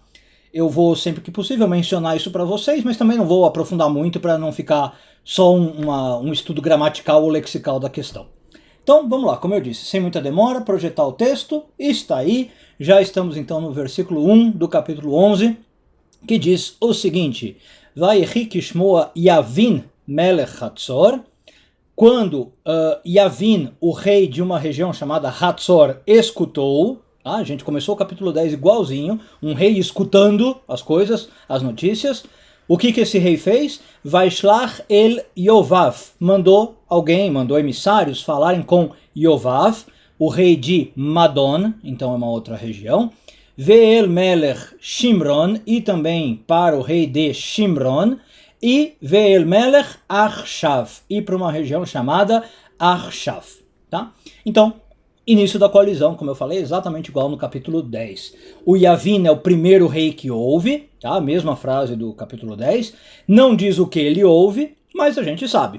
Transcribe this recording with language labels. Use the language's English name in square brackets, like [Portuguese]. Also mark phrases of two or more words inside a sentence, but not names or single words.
[Portuguese] Eu vou sempre que possível mencionar isso para vocês, mas também não vou aprofundar muito para não ficar só um estudo gramatical ou lexical da questão. Então vamos lá, como eu disse, sem muita demora, projetar o texto, está aí, já estamos então no versículo 1 do capítulo 11, que diz o seguinte: [Hebrew] ויהי כשמע יבין מלך חצור. [Portuguese] Quando Yavin, o rei de uma região chamada Hatzor, escutou, tá? A gente começou o capítulo 10 igualzinho, um rei escutando as coisas, as notícias. O que esse rei fez? [Hebrew] וישלח אל יובב, [Portuguese] mandou emissários falarem com Yovav, o rei de Madon, então é uma outra região. [Hebrew] ואל מלך שמרון, [Portuguese] e também para o rei de Shimron, e [Hebrew] ואל מלך אכשף, [Portuguese] e para uma região chamada Arshav, tá? Então, início da coalizão, como eu falei, exatamente igual no capítulo 10. O Yavin é o primeiro rei que ouve, tá? A mesma frase do capítulo 10, não diz o que ele ouve, mas a gente sabe.